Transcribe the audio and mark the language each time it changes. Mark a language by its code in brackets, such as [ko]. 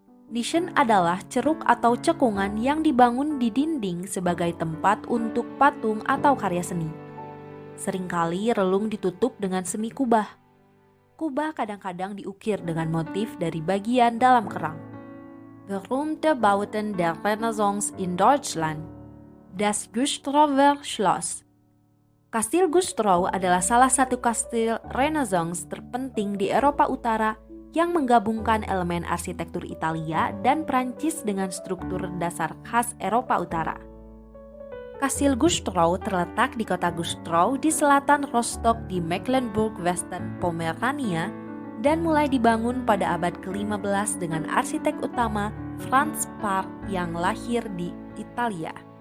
[id] Nichen adalah ceruk atau cekungan yang dibangun di dinding sebagai tempat untuk patung atau karya seni. Seringkali relung ditutup dengan semi kubah. Kubah kadang-kadang diukir dengan motif dari bagian dalam kerang. [de] Berühmte Bauten der Renaissance in Deutschland. Das Güstrower Schloss. [id] Kastil Güstrow adalah salah satu kastil Renaissance terpenting di Eropa Utara yang menggabungkan elemen arsitektur Italia dan Prancis dengan struktur dasar khas Eropa Utara. Kastil Güstrow terletak di kota Güstrow di selatan Rostock di Mecklenburg-Western Pomerania dan mulai dibangun pada abad ke-15 dengan arsitek utama Franz Park yang lahir di Italia.